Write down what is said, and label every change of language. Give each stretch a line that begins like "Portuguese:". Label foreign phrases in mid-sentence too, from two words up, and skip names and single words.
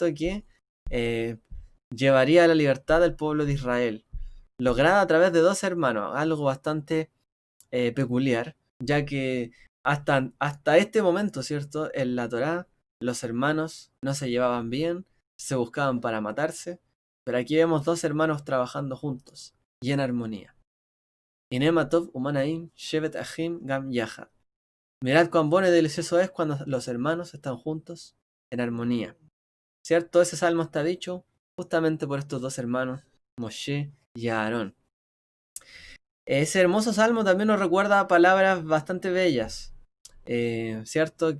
Spanish: Que eh, llevaría a la libertad del pueblo de Israel, lograda a través de dos hermanos, algo bastante peculiar, ya que hasta este momento, ¿cierto? En la Torá, los hermanos no se llevaban bien, se buscaban para matarse, pero aquí vemos dos hermanos trabajando juntos y en armonía.
Hebrew: הנה מה טוב ומה נעים שבת אחים גם יחד.
Spanish: Mirad cuán bueno y delicioso es cuando los hermanos están juntos en armonía. ¿Cierto? Ese salmo está dicho justamente por estos dos hermanos, Moshe y Aarón. Ese hermoso salmo también nos recuerda palabras bastante bellas, ¿cierto?